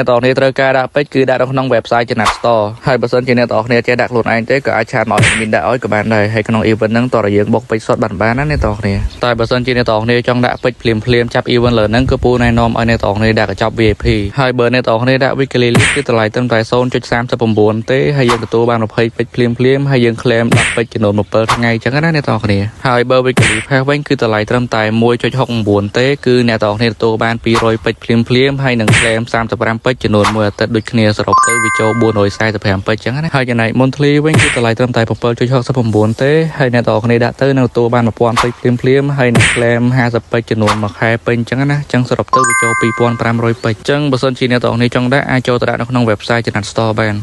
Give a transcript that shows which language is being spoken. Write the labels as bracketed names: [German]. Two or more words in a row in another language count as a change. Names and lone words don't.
[Khmer] នរគ្នាត្រូវការដាក់ពេជ្រគឺដាក់នៅក្នុង website ចំណាត់ store ហើយបើសិនជាអ្នកនរគ្នាចេះដាក់ខ្លួនឯងទេក៏អាចឆាតមក admin ដាក់ឲ្យក៏បានដែរហើយក្នុង event ហ្នឹងតើយើងបុកពេជ្រសុទ្ធបានណាអ្នកនរគ្នាតែបើសិ នជាអ្នកនរគ្នាចង់ដាក់ពេជ្រភ្លាមៗចាប់ event លើហ្នឹងគឺពូណែនាំឲ្យអ្នកនរគ្នាដាក់កញ្ចប់ VIP ហើយបើអ្នកនរគ្នាដាក់ [English] weekly list [Khmer] គឺតម្លៃត្រឹមតែ 0.39 ទេ ហើយយើងទទួលបាន20ពេជ្រភ្លាមៗហើយយើង claim 10ពេជ្រចំនួន7ថ្ងៃអញ្ចឹងណាអ្នកនរគ្នាហើយបើ [English] weekly pass [Khmer] វិញគឺតម្លៃត្រឹមតែ 1.69 ទេគឺអ្នកនរគ្នាទទួលបាន200ពេជ្រភ្លាមៗហើយនឹង claim 35ពេជ្រចំនួន1អាទិត្យដូចគ្នាសរុបទៅវាចូល445ពេជ្រអញ្ចឹងណាហើយចំណែក monthly វិញគឺតម្លៃត្រឹមតែ 7.69 ទេហើយអ្នកនរគ្នាដាក់ទៅនឹងទទួលបាន1000ពេជ្រភ្លាមៗហើយនឹង claim 50ពេជ្រចំនួន1ខែពេញអញ្ចឹងណាអញ្ចឹងសរុបទៅវាចូល2500ពេជ្រអញ្ចឹងបើសិនជាអ្នកនរគ្នាចង់ដាក់អាចចូលទៅដាក់នៅក្នុង website ចំណាត់ store បាន